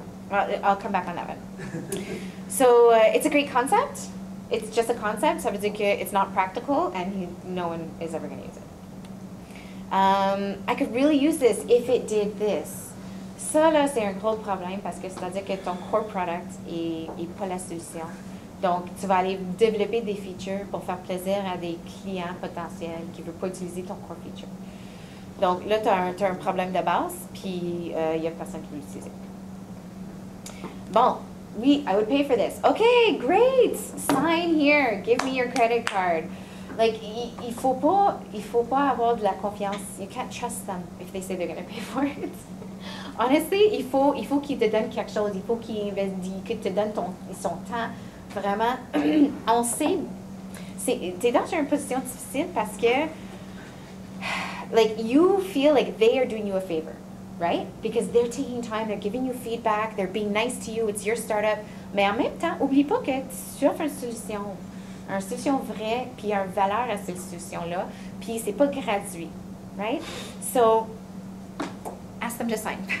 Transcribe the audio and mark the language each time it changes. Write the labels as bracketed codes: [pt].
[en] I'll come back on that one. So it's a great concept. It's just a concept. [fr] Ça veut dire que [en] it's not practical and no one is ever going to use it. I could really use this if it did this. [fr] Ça, là, c'est un gros problème parce que c'est-à-dire que ton core product est pas la solution. Donc, tu vas aller développer des features pour faire plaisir à des clients potentiels qui ne veulent pas utiliser ton core feature. Donc là, tu as un problème de base, puis il n'y a personne qui veut l'utiliser. [en] Bon, oui, I would pay for this. OK, great! Sign here. Give me your credit card. [fr] Like, il faut pas avoir de la confiance. [en] You can't trust them if they say they're going to pay for it. [fr] Honestly, il faut qu'ils te donnent quelque chose. Il faut qu'ils te donnent son temps. Vraiment, on sait. T'es dans une position difficile parce que, like, [en] you feel like they are doing you a favor, [fr] right? [en] Because they're taking time, they're giving you feedback, they're being nice to you, it's your startup. [fr] Mais en même temps, oublie pas que tu offres une solution vraie, puis il y a une valeur à cette solution-là, puis c'est pas gratuit, right? [en] So, ask them to sign.